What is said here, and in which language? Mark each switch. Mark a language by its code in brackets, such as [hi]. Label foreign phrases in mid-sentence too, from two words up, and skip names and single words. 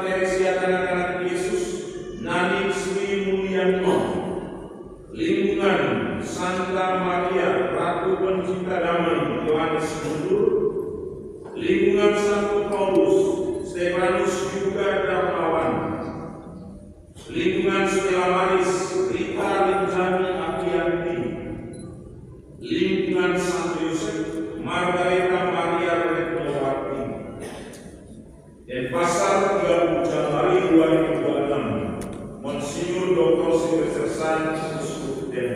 [id] Teresia Anak-anak Yesus Nani Sri Mulyanto, Lingkungan Santa Maria Ratu Pencinta Damai Yohanes Mundur, Lingkungan Santo Paulus Stefanus juga Darmawan, Lingkungan Stella Maris Rita Linjani Akianti, Lingkungan Santo Yosef Margareta Maria Retnowati. Dan pasal 30 Januari 2026, Monsinyur Dr. Silvester Santos